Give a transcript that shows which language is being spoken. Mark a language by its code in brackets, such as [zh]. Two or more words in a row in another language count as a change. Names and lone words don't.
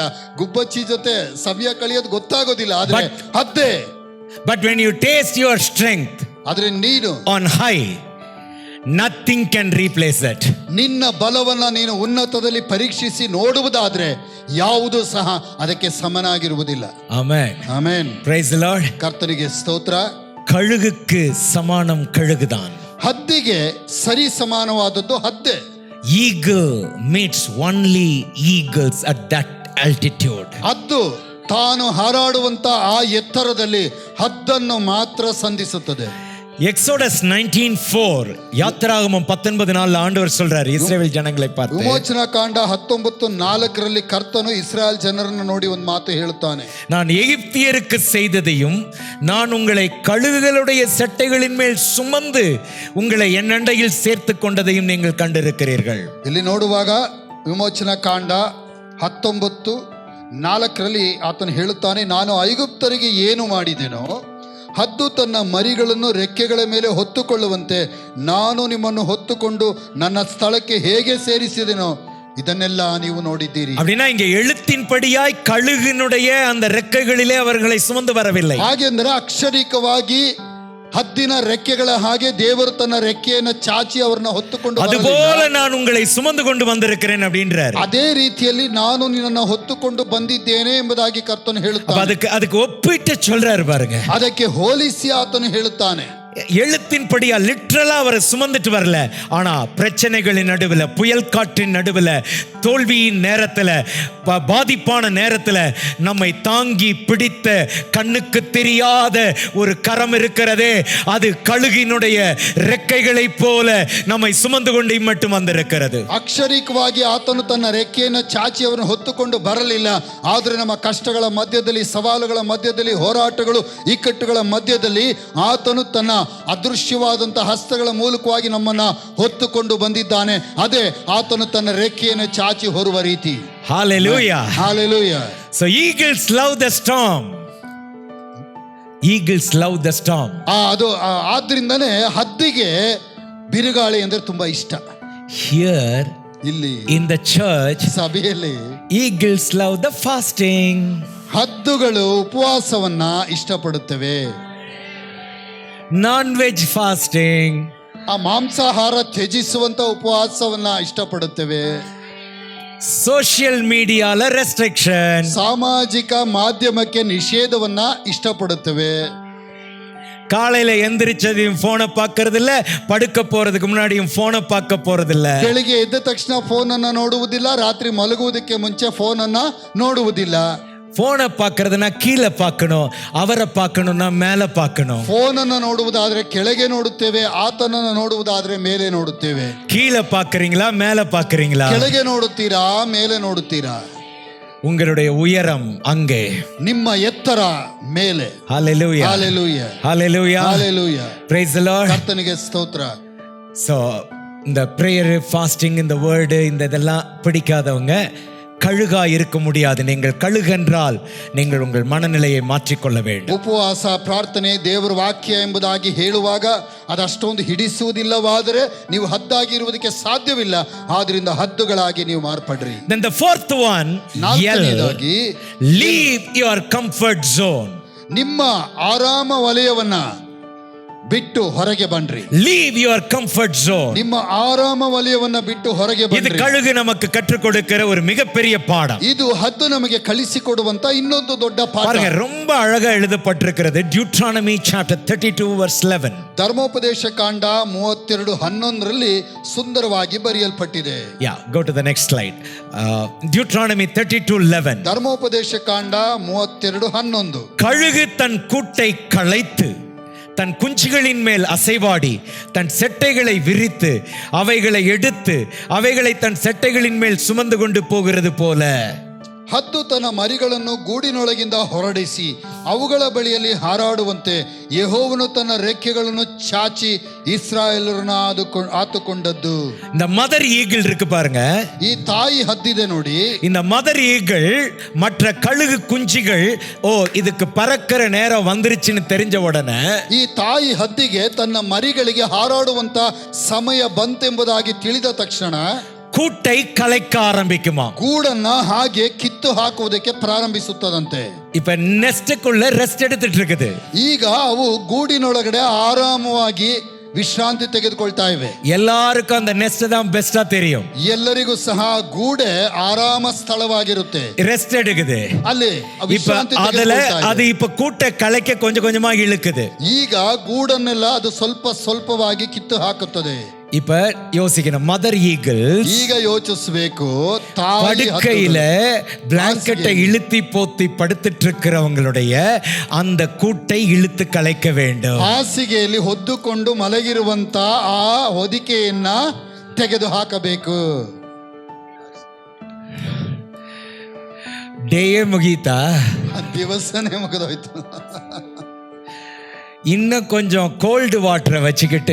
[kn] ಗುಬ್ಬಚ್ಚಿ ಜೊತೆ ಸಮಯ ಕಳೆಯೋದು ಗೊತ್ತಾಗೋದಿಲ್ಲ. ಆದ್ರೆ ಹದ್ದೆ, [en] But when you test your strength [kn] ಆದ್ರೆ ನೀನು [en] on high, nothing can replace that. [kn] ನಿನ್ನ ಬಲವನ್ನ ನೀನು ಉನ್ನತದಲ್ಲಿ ಪರೀಕ್ಷಿಸಿ ನೋಡುವುದಾದ್ರೆ ಯಾವುದು ಸಹ ಅದಕ್ಕೆ ಸಮನಾಗಿರುವುದಿಲ್ಲ. ಆಮೆನ್. ಆಮೆನ್. [en] Praise the Lord. [kn] ಕರ್ತನಿಗೆ ಸ್ತೋತ್ರ. [ta] கழுகுக்கு சமானம் கழுகுதான். [kn] ಹದ್ದಿಗೆ ಸರಿ ಸಮಾನವಾದದ್ದು ಹದ್ದೆ. [en] Eagle meets only eagles at that altitude. [kn] ಹದ್ದು ತಾನು ಹಾರಾಡುವಂತ ಆ ಎತ್ತರದಲ್ಲಿ ಹದ್ದನ್ನು ಮಾತ್ರ ಸಂಧಿಸುತ್ತದೆ. [ta] எக்ஸோடஸ் 19:4 யாத்திராகமம் 19:4 ஆண்டவர் சொல்றார் இஸ்ரவேல் ஜனங்களை பார்த்து. [kn] ವಿಮೋಚನಾ ಕಾಂಡ 19:4 ಕರ್ತನು ಇಸ್ರಾಯೇಲ್ ಜನರನ್ನು ನೋಡಿ ಒಂದು ಮಾತು ಹೇಳುತ್ತಾನೆ. [ta] நான் எகிப்தியருக்கு செய்ததையும் நான் உங்களை கழுகுகளுடைய செட்டைகளின் மேல் சுமந்து உங்களை என் அண்டையில் சேர்த்து கொண்டதையும் நீங்கள் கண்டிருக்கிறீர்கள். [kn] ಇಲ್ಲಿ ನೋಡುವಾಗ ವಿಮೋಚನಾ ಕಾಂಡ 19:4 ಆತನು ಹೇಳುತ್ತಾನೆ, ನಾನು ಐಗುಪ್ತರಿಗೆ ಏನು ಮಾಡಿದೆನೋ ಹದ್ದು ತನ್ನ ಮರಿಗಳನ್ನು ರೆಕ್ಕೆಗಳ ಮೇಲೆ ಹೊತ್ತುಕೊಳ್ಳುವಂತೆ ನಾನು ನಿಮ್ಮನ್ನು ಹೊತ್ತುಕೊಂಡು ನನ್ನ ಸ್ಥಳಕ್ಕೆ ಹೇಗೆ ಸೇರಿಸಿದೆನೋ ಇದನ್ನೆಲ್ಲ ನೀವು ನೋಡಿದ್ದೀರಿ. [ta] அப்படினா இங்க எழுத்தின்படியாய் கழுகினுடைய அந்த ரெக்கைகளிலே அவர்களை சுமந்து வரவில்லை. [kn] ಹಾಗೆಂದರೆ ಅಕ್ಷರಿಕವಾಗಿ ಹದ್ದಿನ ರೆಕ್ಕೆಗಳ ಹಾಗೆ ದೇವರು ತನ್ನ ರೆಕ್ಕೆಯನ್ನು ಚಾಚಿ ಅವರನ್ನ ಹೊತ್ತುಕೊಂಡು [ta] அதுபோல நான் உங்களை சுமந்து கொண்டு வந்திருக்கிறேன் அப்படின்றார். [kn] ಅದೇ ರೀತಿಯಲ್ಲಿ ನಾನು ನಿನ್ನನ್ನು ಹೊತ್ತುಕೊಂಡು ಬಂದಿದ್ದೇನೆ ಎಂಬುದಾಗಿ ಕರ್ತನು ಹೇಳುತ್ತಾನೆ. [ta] அதுக்கு ஒப்பிட்டு சொல்றாரு பாருங்க. [kn] ಅದಕ್ಕೆ ಹೋಲಿಸಿ ಆತನು ಹೇಳುತ್ತಾನೆ. [ta] எழுத்தின்படியா லிட்டரலா அவரை சுமந்துட்டு வரல, ஆனா பிரச்சனைகளின் நடுவில், புயல் காற்றின் நடுவில், தோல்வியின் நேரத்தில், பாதிப்பான நேரத்தில் நம்மை தாங்கி பிடித்த கண்ணுக்கு தெரியாத ஒரு கரம் இருக்கிறதே, அது கழுகினுடைய ரெக்கைகளை போல நம்மை சுமந்து கொண்டு மட்டும் வந்திருக்கிறது. [kn] ಅಕ್ಷರಿಕವಾಗಿ ಆತನು ತನ್ನ ರೆಕ್ಕೆಯನ್ನು ಚಾಚಿ ಅವರನ್ನು ಹೊತ್ತುಕೊಂಡು ಬರಲಿಲ್ಲ, ಆದರೆ ನಮ್ಮ ಕಷ್ಟಗಳ ಮಧ್ಯದಲ್ಲಿ, ಸವಾಲುಗಳ ಮಧ್ಯದಲ್ಲಿ, ಹೋರಾಟಗಳು, ಇಕ್ಕಟ್ಟುಗಳ ಮಧ್ಯದಲ್ಲಿ ಆತನು ತನ್ನ ಅದೃಶ್ಯವಾದಂತಹ ಹಸ್ತಗಳ ಮೂಲಕವಾಗಿ ನಮ್ಮನ್ನ ಹೊತ್ತುಕೊಂಡು ಬಂದಿದ್ದಾನೆ. ಅದೇ ಆತನು ತನ್ನ ರೆಕ್ಕೆಯನ್ನು ಚಾಚಿ ಹೊರುವ ರೀತಿ. [en] Hallelujah. Hallelujah. So eagles love the storm. Eagles love the storm. [kn] ಅದು ಆದ್ರಿಂದನೇ ಹದ್ದಿಗೆ ಬಿರುಗಾಳಿ ಅಂದ್ರೆ ತುಂಬಾ ಇಷ್ಟ. [en] Here [kn] ಇಲ್ಲಿ [en] in the church [kn] ಸಭೆಯಲ್ಲಿ [en] eagles love the fasting. [kn] ಹದ್ದುಗಳು ಉಪವಾಸವನ್ನ ಇಷ್ಟಪಡುತ್ತವೆ. [en] Non-veg fasting. [kn] ಆ ಮಾಂಸಾಹಾರ ತ್ಯಜಿಸುವಂತ ಉಪವಾಸವನ್ನ ಇಷ್ಟಪಡುತ್ತವೆ. [en] social media-la restriction, [kn] ಸಾಮಾಜಿಕ ಮಾಧ್ಯಮಕ್ಕೆ ನಿಷೇಧವನ್ನ ಇಷ್ಟಪಡುತ್ತವೆ. [ta] காலையில எந்திரிச்சதையும் போனை பார்க்கறது இல்ல, படுக்க போறதுக்கு முன்னாடியும் போனை பார்க்க போறதில்ல. [kn] ಬೆಳಿಗ್ಗೆ ಎದ್ದ ತಕ್ಷಣ ಫೋನ್ ಅನ್ನ ನೋಡುವುದಿಲ್ಲ, ರಾತ್ರಿ ಮಲಗುವುದಕ್ಕೆ ಮುಂಚೆ ಫೋನ್ ಅನ್ನ ನೋಡುವುದಿಲ್ಲ. [ta] போனை பார்க்கறதுனா கீழே பார்க்கணும், அவரை பார்க்கணும்னா மேலே பார்க்கணும். [kn] ಫೋನ್ ಅನ್ನು ನೋಡುವುದಾದ್ರೆ ಕೆಳಗೆ ನೋಡುತ್ತೇವೆ, ಆತನನ್ನು ನೋಡುವುದಾದ್ರೆ ಮೇಲೆ ನೋಡುತ್ತೇವೆ. [ta] கீழே பார்க்கறீங்களா மேலே பார்க்கறீங்களா? [kn] ಕೆಳಗೆ ನೋಡುತ್ತೀರಾ ಮೇಲೆ ನೋಡುತ್ತೀರಾ? [ta] உங்களுடைய உயரம் அங்கே, [kn] ನಿಮ್ಮ ಎತ್ತರ ಮೇಲೆ. [en] Hallelujah. Hallelujah. Hallelujah. Hallelujah. Praise the Lord. [kn] ಕರ್ತನಿಗೆ ಸ್ತೋತ್ರ. [ta] So இந்த [en] prayer, fasting, [ta] இந்த word, இந்த இதெல்லாம் பிடிக்காதவங்க கழுகா இருக்க முடியாது. நீங்கள் கழுகென்றால் நீங்கள் உங்கள் மனநிலையை மாற்றிக்கொள்ள வேண்டும். [kn] ಉಪವಾಸ, ಪ್ರಾರ್ಥನೆ, ದೇವರ ವಾಕ್ಯ ಎಂಬುದಾಗಿ ಹೇಳುವಾಗ ಅದಷ್ಟೊಂದು ಹಿಡಿಸುವುದಿಲ್ಲವಾದರೆ ನೀವು ಹದ್ದಾಗಿ ಇರುವುದಕ್ಕೆ ಸಾಧ್ಯವಿಲ್ಲ. ಆದ್ರಿಂದ ಹದ್ದುಗಳಾಗಿ ನೀವು ಮಾರ್ಪಡ್ರಿ. [en] Then the fourth one, [kn] ನಾಲ್ಕನೇದಾಗಿ [en] leave your comfort zone. [kn] ನಿಮ್ಮ ಆರಾಮ ವಲಯವನ್ನ ಬಿಟ್ಟು ಹೊರಗೆ ಬನ್ರಿ. [en] Leave your comfort zone. [kn] ನಿಮ್ಮ ಆರಾಮ ವಲಯವನ್ನ ಬಿಟ್ಟು ಹೊರಗೆ [ta] இது [kn] ಬನ್ರಿ. [ta] கழுகு நமக்கு கற்றுக் கொடுக்கிற ஒரு மிகப்பெரிய பாடம். [kn] ಇದು ಹದ್ದು ನಮಗೆ ಕಲಿಸಿಕೊಡುವಂತ ಇನ್ನೊಂದು ದೊಡ್ಡ ಪಾಠ. [ta] பாருங்க, ரொம்ப அழகா எழுதப்பட்டிருக்கிறது. [en] Deuteronomy chapter 32 verse 11. [kn] ಧರ್ಮೋಪದೇಶ ಕಾಂಡ 32:11 ಸುಂದರವಾಗಿ ಬರೆಯಲ್ಪಟ್ಟಿದೆ. [en] Yeah, go to the next slide. Deuteronomy 32:11. [kn] ಧರ್ಮೋಪದೇಶ ಕಾಂಡ 32:11. [ta] கழுகு தன் கூட்டை களைத்து தன் குஞ்சுகளின் மேல் அசைவாடி தன் செட்டைகளை விரித்து அவைகளை எடுத்து அவைகளை தன் செட்டைகளின் மேல் சுமந்து கொண்டு போகிறது போல, [kn] ಹದ್ದು ತನ್ನ ಮರಿಗಳನ್ನು ಗೂಡಿನೊಳಗಿಂದ ಹೊರಡಿಸಿ ಅವುಗಳ ಬಳಿಯಲ್ಲಿ ಹಾರಾಡುವಂತೆ ಯೆಹೋವನು ತನ್ನ ರೆಕ್ಕೆಗಳನ್ನು ಚಾಚಿ ಇಸ್ರಾಯೇಲರನ್ನು ಆತುಕೊಂಡದ್ದು. [ta] இந்த [en] mother eagle [ta] இருக்கு பாருங்க, [kn] ಈ ತಾಯಿ ಹದ್ದಿದೆ ನೋಡಿ. [ta] இந்த [en] mother eagle [ta] மற்ற கழுகு குஞ்சுகள் ஓ இதுக்கு பறக்கிற நேரம் வந்துருச்சுன்னு தெரிஞ்ச உடனே [kn] ಈ ತಾಯಿ ಹದ್ದಿಗೆ ತನ್ನ ಮರಿಗಳಿಗೆ ಹಾರಾಡುವಂತ ಸಮಯ ಬಂತೆಂಬುದಾಗಿ ತಿಳಿದ ತಕ್ಷಣ [ta] கூட்டை கலைக்க ஆரம்பிக்குமா, [kn] ಗೂಡನ್ನ ಹಾಗೆ ಕಿತ್ತು ಹಾಕುವುದಕ್ಕೆ ಪ್ರಾರಂಭಿಸುತ್ತದಂತೆ. [ta] இப்ப நெஸ்டுக்குள்ள ரெஸ்ட் எடுத்துட்டு இருக்குது. [kn] ಈಗ ಅವು ಗೂಡಿನೊಳಗಡೆ ಆರಾಮವಾಗಿ ವಿಶ್ರಾಂತಿ ತೆಗೆದುಕೊಳ್ತಾ ಇವೆ. [ta] எல்லாருக்கும் அந்த நெஸ்ட் தான் பெஸ்டா தெரியும். [kn] ಎಲ್ಲರಿಗೂ ಸಹ ಗೂಡೆ ಆರಾಮ ಸ್ಥಳವಾಗಿರುತ್ತೆ, [ta] ரெஸ்ட் எடுக்குது. [kn] ಅಲ್ಲಿ [ta] இப்ப [kn] ವಿಶ್ರಾಂತಿ [ta] அதுல [kn] ತೆಗೆದುಕೊಳ್ತಾ [ta] அது [kn] ಇದೆ. [ta] இப்ப கூட்டை கலைக்க கொஞ்சம் கொஞ்சமா இழுக்குது. [kn] ಈಗ ಗೂಡನ್ನೆಲ್ಲ ಅದು ಸ್ವಲ್ಪ ಸ್ವಲ್ಪವಾಗಿ ಕಿತ್ತು ಹಾಕುತ್ತದೆ. [ta] இப்ப யோசிக்கணும், [en] mother eagle [kn] ಈಗ ಯೋಚಿಸಬೇಕು, ತಾಯಿ [ta] படுக்கையில பிளாங்கெட்டை இழுத்தி போத்தி படுத்துட்டு இருக்கிறவங்களுடைய அந்த கூட்டை இழுத்து கலைக்க வேண்டும். [kn] ಹಾಸಿಗೆಯಲ್ಲಿ ಹೊದ್ದುಕೊಂಡು ಮಲಗಿರುವಂತ ಆ ಹೊದಿಕೆಯನ್ನ ತೆಗೆದು ಹಾಕಬೇಕು. ಡೇಯೇ ಮುಗೀತಾ, ದಿವಸನೇ ಮುಗಿದೋಯ್ತು. [ta] இன்னும் கொஞ்சம் [en] cold water-ai [ta] வச்சுக்கிட்டு